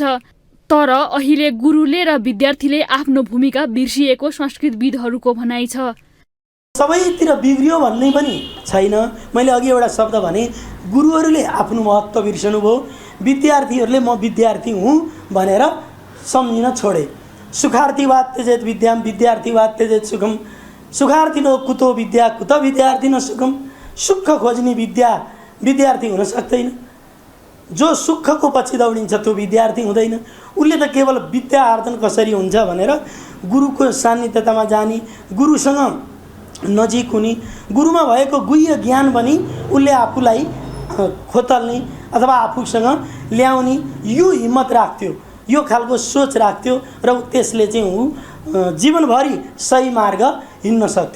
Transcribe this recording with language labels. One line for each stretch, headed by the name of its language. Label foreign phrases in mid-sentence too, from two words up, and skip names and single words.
Nepali: तर अहिले गुरुले र विद्यार्थीले आफ्नो भूमिका बिर्सिएको संस्कृतविदहरूको भनाइ छ। सबैतिर बिग्रियो भन्ने पनि छैन। मैले अघि एउटा शब्द भने गुरुहरूले आफ्नो महत्त्व बिर्सनुभयो, विद्यार्थीहरूले म विद्यार्थी हुँ भनेर सम्झिन छोडे।
Sanskrit: सुखार्थीवाद त्यजेत विद्याम विद्यार्थीवाद त्यजेत सुखम सुखार्थिनो कुतो विद्या कुत विद्यार्थी सुखम।
Nepali: सुख खोज्ने विद्यार्थी हुन सक्दैन। जो सुखको पछि दौडिन्छ त्यो विद्यार्थी हुँदैन। उसले त केवल विद्या आर्जन कसरी हुन्छ भनेर गुरुको सान्निध्यतामा जाने, गुरुसँग नजिक हुने, गुरुमा भएको गुह्य ज्ञान पनि उसले आफूलाई खोतल्ने अथवा आफूसँग ल्याउने यो हिम्मत राख्थ्यो, यो खालको सोच राख्थ्यो र त्यसले चाहिँ ऊ जीवनभरि सही मार्ग हिँड्न सक्थ्यो।